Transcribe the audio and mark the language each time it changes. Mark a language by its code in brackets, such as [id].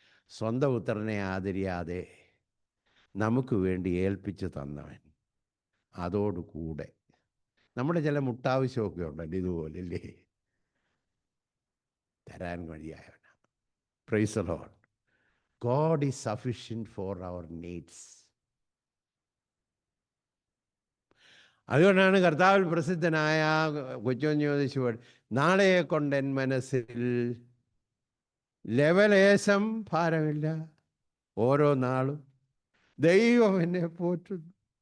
[ml] സ്വന്തം പുത്രനെ ആദരിയാതെ നമുക്ക് വേണ്ടി ഏൽപ്പിച്ച് തന്നവൻ അതോടുകൂടെ നമ്മുടെ ചില മുട്ടാവശ്യമൊക്കെ ഉണ്ടല്ലോ ഇതുപോലല്ലേ, തരാൻ വഴിയായവനാണ്. [en] Praise the Lord. God is sufficient for our needs. [ml] അതുകൊണ്ടാണ് കർത്താവിൽ പ്രസിദ്ധനായ കൊച്ചുകുഞ്ഞ് ചോദിച്ചു, നാളെയെ കൊണ്ടെൻ മനസ്സിൽ ലെവലേശം ഭാരമില്ല, ഓരോ നാളും ദൈവം എന്നെ പോറ്റുന്നു.